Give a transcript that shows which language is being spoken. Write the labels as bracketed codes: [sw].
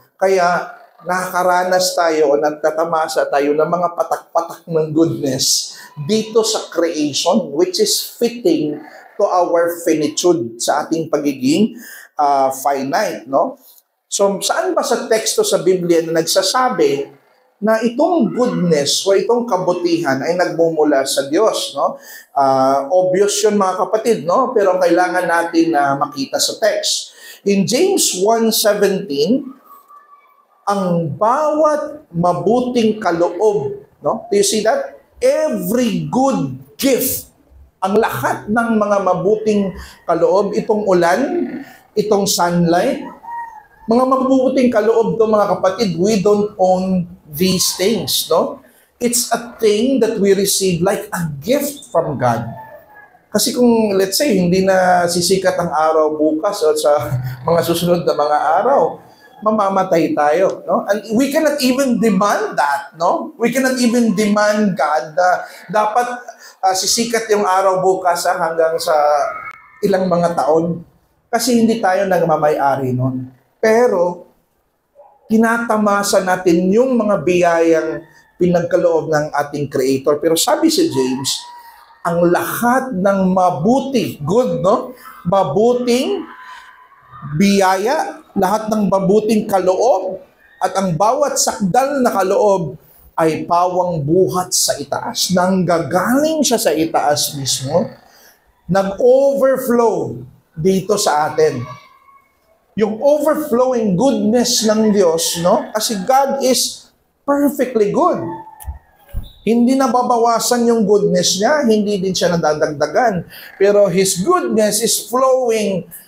[tl] Kaya nakakaranas tayo o nagtatamasa tayo ng mga patak-patak ng goodness dito sa creation, [en] which is fitting to our finitude, [tl] sa ating pagiging finite, no? So, saan ba sa teksto sa Biblia na nagsasabi na itong goodness o itong kabutihan ay nagmumula sa Diyos, no? Obvious yun mga kapatid, no? Pero kailangan natin na makita sa text. In James 1:17, ang bawat mabuting kaloob, no? [en] Do you see that? Every good gift, [tl] ang lahat ng mga mabuting kaloob, itong ulan, itong sunlight, mga mabubuting kaloob to mga kapatid, [en] we don't own these things, [tl] no? [en] It's a thing that we receive like a gift from God. [tl] Kasi kung, let's say, hindi na sisikat ang araw bukas o sa mga susunod na mga araw, mamamatay tayo, no? [en] And we cannot even demand that, no? We cannot even demand God [tl] na dapat sisikat yung araw bukas hanggang sa ilang mga taon. Kasi hindi tayo nagmamay-ari nun. Pero, tinatamasa natin yung mga biyayang pinagkaloob ng ating Creator. Pero sabi si James, ang lahat ng mabuti, good, no? Mabuting biyaya, lahat ng mabuting kaloob, at ang bawat sakdal na kaloob ay pawang buhat sa itaas. Nanggagaling siya sa itaas mismo, nag-overflow dito sa atin. Yung overflowing goodness ng Diyos, no? [en] Kasi God is perfectly good. [tl] Hindi nababawasan yung goodness niya, hindi din siya nadadagdagan. [en] Pero His goodness is flowing.